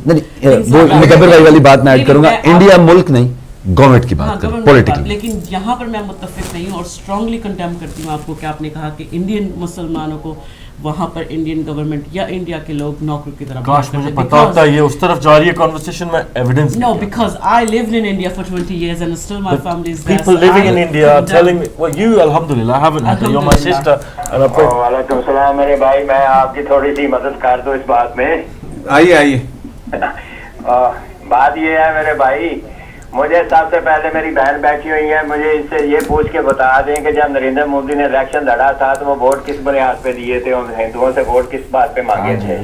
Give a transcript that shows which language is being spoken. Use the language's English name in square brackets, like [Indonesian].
[Hindi] नहीं, वो मुकब्बिर भाई वाली बात मैं ऐड करूंगा, इंडिया मुल्क नहीं गवर्नमेंट की बात करें, पॉलिटिकल। लेकिन यहाँ पर मैं मुत्तफिक नहीं हूँ और स्ट्रांगली कंडेम करती हूँ आपको कि आपने कहा कि इंडियन मुसलमानों को वहाँ पर इंडियन गवर्नमेंट या इंडिया के लोग नौकर की तरह। काश मुझे पता होता ये उस तरफ जा रही है कन्वर्सेशन में evidence. [English] No, because I lived in India for 20 years and still my family is there. People living in India are telling me, well you alhamdulillah haven't had, you're my sister and I pray. [Hindi] वालेकुम सलाम मेरे भाई, मैं आपकी थोड़ी सी मदद कर दूं इस बात में। आइए बात ये है मेरे भाई, मुझे सबसे पहले मेरी बहन बैठी हुई है, मुझे इससे ये पूछ के बता दें कि जब नरेंद्र मोदी ने इलेक्शन लड़ा था तो वो वोट किस बुनियाद पे दिए थे और हिंदुओं से वोट किस बात पे मांगे थे।